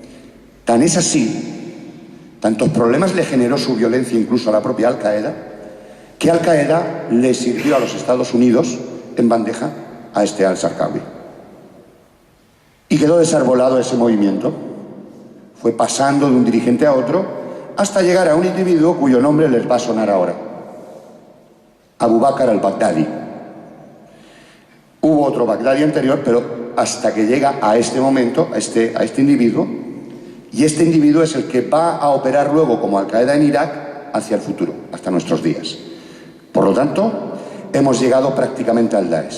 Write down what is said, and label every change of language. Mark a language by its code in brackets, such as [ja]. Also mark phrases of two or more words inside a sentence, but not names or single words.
[es] Tan es así, tantos problemas le generó su violencia incluso a la propia Al-Qaeda, que Al-Qaeda le sirvió a los Estados Unidos en bandeja a este Al-Zarqawi. Y quedó desarbolado ese movimiento. Fue pasando de un dirigente a otro hasta llegar a un individuo cuyo nombre les va a sonar ahora: Abu Bakr al-Baghdadi. Hubo otro Baghdadi anterior, pero hasta que llega a este momento, a este individuo, y este individuo es el que va a operar luego como Al-Qaeda en Irak hacia el futuro, hasta nuestros días. Por lo tanto, hemos llegado prácticamente al Daesh.